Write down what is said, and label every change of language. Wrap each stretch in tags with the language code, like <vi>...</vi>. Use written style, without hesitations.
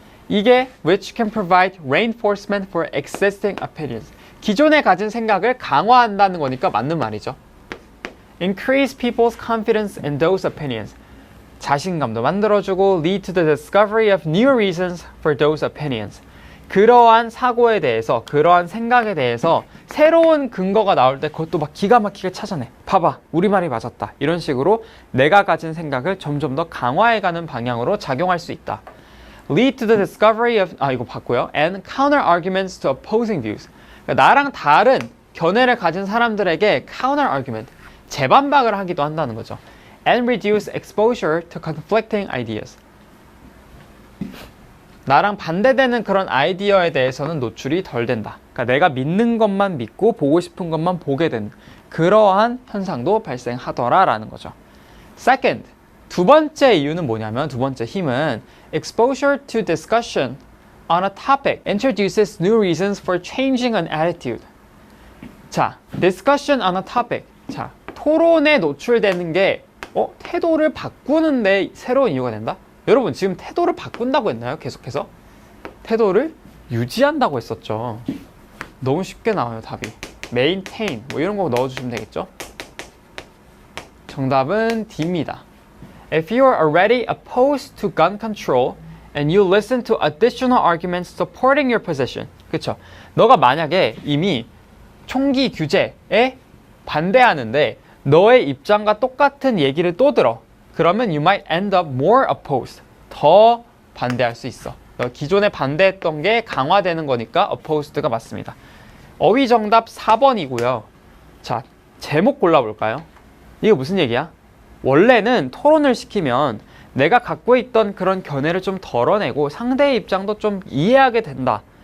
<ko>이게</ko> <en>which can provide reinforcement for existing opinions.</en> <ko>기존에 가진 생각을 강화한다는 거니까 맞는 말이죠.</ko> <en>Increase people's confidence in those opinions.</en> <ko>자신감도 만들어주고</ko> <en>lead to the discovery of new reasons for those opinions.</en> <ko>그러한 사고에 대해서, 그러한 생각에 대해서 새로운 근거가 나올 때 그것도 막 기가 막히게 찾아내. 봐봐, 우리 말이 맞았다. 이런 식으로 내가 가진 생각을 점점 더 강화해가는 방향으로 작용할 수 있다.</ko> <en>Lead to the discovery of,</en> <ko>이거 봤고요.</ko> <en>And counter arguments to opposing views.</en> <ko>그러니까 나랑 다른 견해를 가진 사람들에게</ko> <en>counter argument,</en> <ko>재반박을 하기도 한다는 거죠.</ko> <en>And reduce exposure to conflicting ideas.</en> <ko>나랑 반대되는 그런 아이디어에 대해서는 노출이 덜 된다. 그러니까 내가 믿는 것만 믿고 보고 싶은 것만 보게 되는 그러한 현상도 발생하더라라는 거죠.</ko> <en>Second,</en> <ko>두 번째 이유는 뭐냐면 두 번째 힘은</ko> <en>exposure to discussion on a topic introduces new reasons for changing an attitude. 자, discussion on a topic.</en> <ko>자, 토론에 노출되는 게 태도를 바꾸는데 새로운 이유가 된다? 여러분 지금 태도를 바꾼다고 했나요? 계속해서? 태도를 유지한다고 했었죠. 너무 쉽게 나와요 답이. maintain 뭐 이런 거 넣어주시면 되겠죠? 정답은 D입니다.</ko> <en>If you are already opposed to gun control and you listen to additional arguments supporting your position.</en> <ko>그쵸? 너가 만약에 이미 총기 규제에 반대하는데 너의 입장과 똑같은 얘기를 또 들어. 그러면</ko> <en>you might end up more opposed.</en> <ko>더 반대할 수 있어. 너 기존에 반대했던 게 강화되는 거니까 opposed가 맞습니다. 어휘 정답 4번이고요. 자, 제목 골라볼까요? 이거 무슨 얘기야? 원래는 토론을 시키면 내가 갖고 있던 그런 견해를 좀 덜어내고 상대의 입장도 좀 이해하게 된다.</ko>